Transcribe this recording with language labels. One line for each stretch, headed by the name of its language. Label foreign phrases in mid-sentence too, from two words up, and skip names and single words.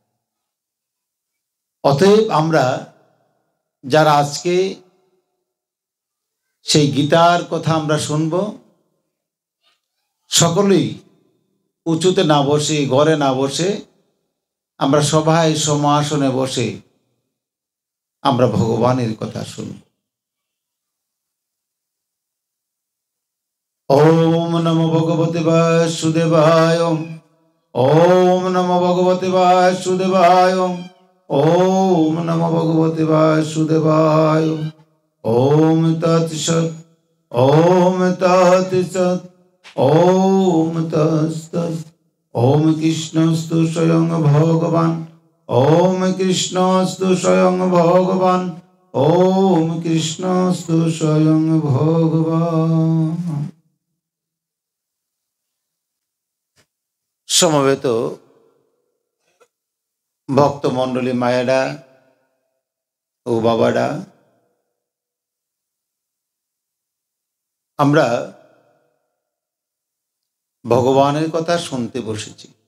Bangla: অতএব আমরা যারা আজকে সেই গীতার কথা আমরা শুনব, সকলেই উঁচুতে না বসে, ঘরে না বসে, আমরা সবাই সমাসনে বসে আমরা ভগবানের কথা শুনব।
Sanskrit: ওম নমো ভগবতে বাসুদেবায়। ओम नमो भगवते वासुदेवाय। ओम नमो भगवते वासुदेवाय। ओम तत्सत्। ओम तत्सत्। ओम तत्सत्। ओम कृष्णस्तु स्वयं भगवान्। ओम कृष्णस्तु स्वयं भगवान्। ओम कृष्णस्तु स्वयं भगवान्।
Bangla: সমবেত ভক্তমণ্ডলী মায়েরা ও বাবারা, আমরা ভগবানের কথা শুনতে বসেছি।